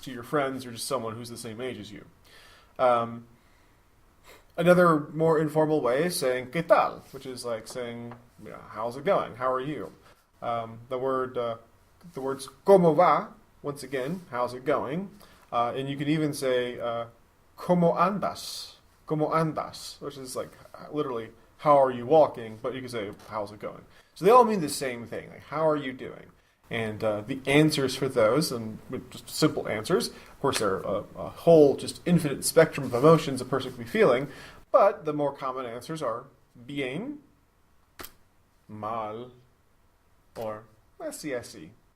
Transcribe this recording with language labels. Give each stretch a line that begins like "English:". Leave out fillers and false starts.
English: To your friends or just someone who's the same age as you. Another more informal way is saying
Spanish: ¿Qué tal?
English: Which is like saying, how's it going? How are you? The words
Spanish: ¿Cómo va?
English: Once again, how's it going? And you can even say
Spanish: ¿Cómo andas? ¿Cómo andas?
English: Which is like literally, how are you walking? But you can say, how's it going? So they all mean the same thing, like how are you doing? And the answers for those, and just simple answers, of course there are a whole just infinite spectrum of emotions a person could be feeling, but the more common answers are bien, mal, or así así.